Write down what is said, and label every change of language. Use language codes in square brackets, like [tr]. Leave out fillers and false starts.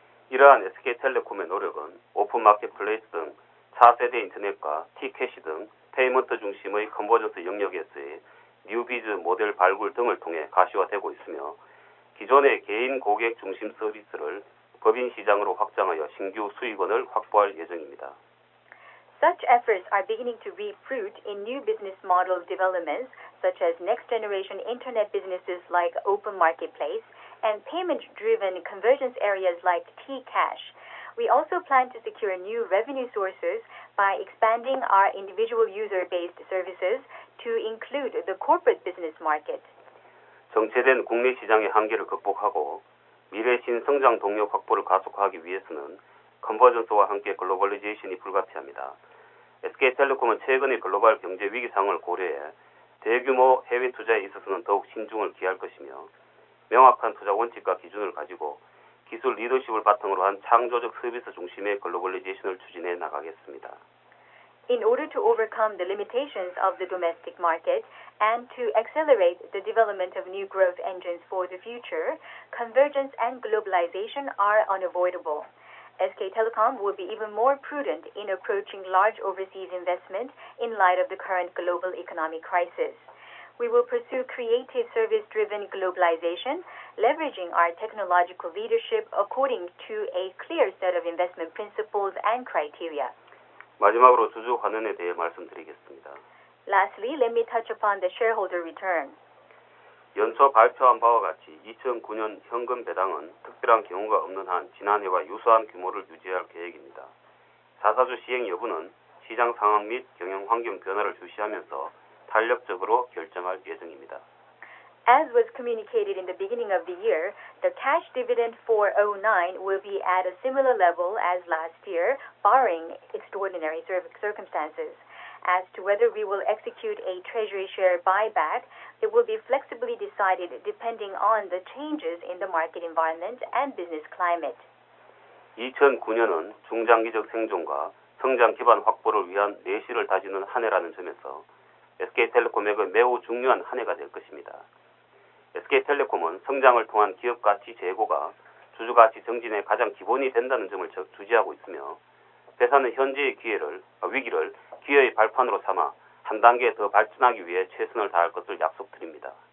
[ko] 이러한 SK텔레콤의 노력은 오픈 마켓플레이스 등 4세대 인터넷과 T캐시 등 페이먼트 중심의 컨버전스 영역에서의 뉴비즈 모델 발굴 등을 통해 가시화되고 있으며 기존의 개인 고객 중심 서비스를 법인 시장으로 확장하여 신규 수익원을 확보할 예정입니다. [en] Such efforts are beginning to reap fruit in new business model developments such as next-generation internet businesses like open marketplace and payment-driven convergence areas like Tcash. We also plan to secure new revenue sources by expanding our individual user-based services to include the corporate business market. [ko] 정체된 국내 시장의 한계를 극복하고 미래 신성장 동력 확보를 가속화하기 위해서는 컨버전스와 함께 글로벌리제이션이 불가피합니다. SK텔레콤은 최근의 글로벌 경제 위기 상황을 고려해 대규모 해외 투자에 있어서는 더욱 신중을 기할 것이며 명확한 투자 원칙과 기준을 가지고 기술 리더십을 바탕으로 한 창조적 서비스 중심의 글로벌리제이션을 추진해 나가겠습니다. [en] In order to overcome the limitations of the domestic market and to accelerate the development of new growth engines for the future, convergence and globalization are unavoidable. SK Telecom will be even more prudent in approaching large overseas investment in light of the current global economic crisis. We will pursue creative service-driven globalization, leveraging our technological leadership according to a clear set of investment principles and criteria. [ko] 마지막으로 주주 환원에 대해 말씀드리겠습니다. [en] Lastly, let me touch upon the shareholder return. [ko] 연초 발표한 바와 같이 2009년 현금 배당은 특별한 경우가 없는 한 지난해와 유사한 규모를 유지할 계획입니다. 자사주 시행 여부는 시장 상황 및 경영 환경 변화를 주시하면서 탄력적으로 결정할 예정입니다. [en] As was communicated in the beginning of the year, the cash dividend for 2009 will be at a similar level as last year, barring extraordinary circumstances. As to whether we will execute a treasury share buyback, it will be flexibly decided depending on the changes in the market environment and business climate. [ko] 2009년은 중장기적 생존과 성장 기반 확보를 위한 내실을 다지는 한 해라는 점에서 SK텔레콤에게 매우 중요한 한 해가 될 것입니다. SK텔레콤은 성장을 통한 기업 가치 제고가 주주 가치 증진의 가장 기본이 된다는 점을 주지하고 있으며 회사는 현재의 위기를 기회의 발판으로 삼아 한 단계 더 발전하기 위해 최선을 다할 것을 약속드립니다.